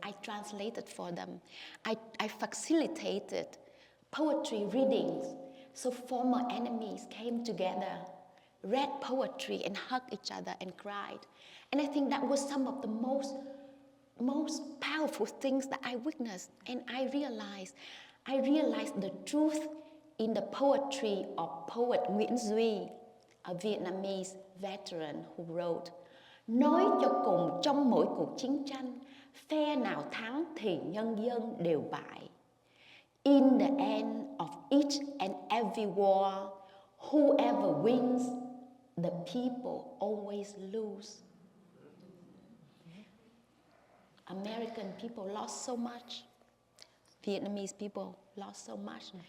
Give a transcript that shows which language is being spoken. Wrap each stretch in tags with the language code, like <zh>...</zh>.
<en>I translated for them. I facilitated poetry readings. So former enemies came together, read poetry and hugged each other and cried. And I think that was some of the most powerful things that I witnessed. And I realized the truth in the poetry of poet Nguye, a Vietnamese veteran who wrote,</en> <vi>nói cho cùng trong mỗi cuộc chiến tranh, phe nào thắng thì nhân dân đều bại.</vi> <en>In the end of each and every war, whoever wins, the people always lose. American people lost so much. Vietnamese people lost so much.</en>